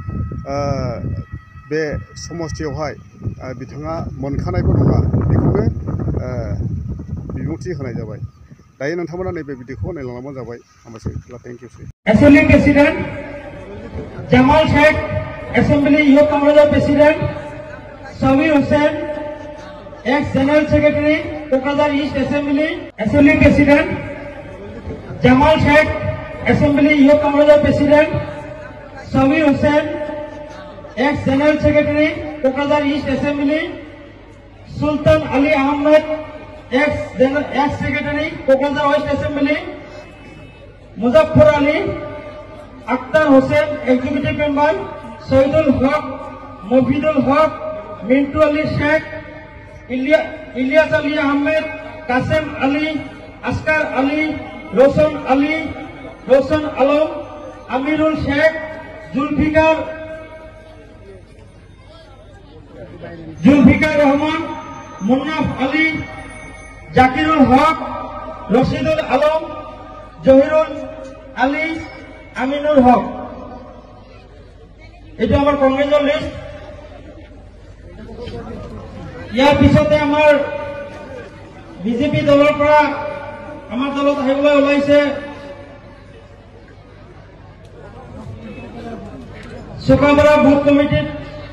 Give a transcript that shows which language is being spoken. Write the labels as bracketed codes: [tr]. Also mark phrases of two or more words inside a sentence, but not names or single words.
[brx] बे समस्तियावहाय बिथाङा मोनखानायबो नङा बेखौनो बिबुंथि होनाय जाबाय दायो नोंथांमोना नैबे भिडिअखौ नायलांबानो जाबाय हामबायसै थेंक इउ [en] Assembly President Jamal Sheikh Assembly Youth Congress President Sabi Hussain Ex General Secretary Kokrajhar East Assembly President Jamal Sheikh Assembly Youth Congress President Sabi Hussain Ex General Secretary Kokrajhar East Assembly Sultan Ali Ahmed Ex Secretary Kokrajhar West Assembly Muzaffar Ali Akhtar Hussain Executive Member Shahidul Haque Mufidul Haque Mintu Ali Sheikh [as] ইলিয়াস আলী আহমেদ, কাসেম আলী, আসকার আলী, রোশন আলম, আমিরুল শেখ, জুলফিকার রহমান, মুন্নাফ আলী, জাকিরুল হক, রশিদুল আলম, জহিরুল আলী, আমিনুল হক। এইটো আমাৰ কংগ্ৰেছৰ লিষ্ট। ইয়াৰ পিছতে আমাৰ বিজেপি দলৰ পৰা আমাৰ দলত আহিবলৈ ওলাইছে চুকামৰা বুথ কমিটিত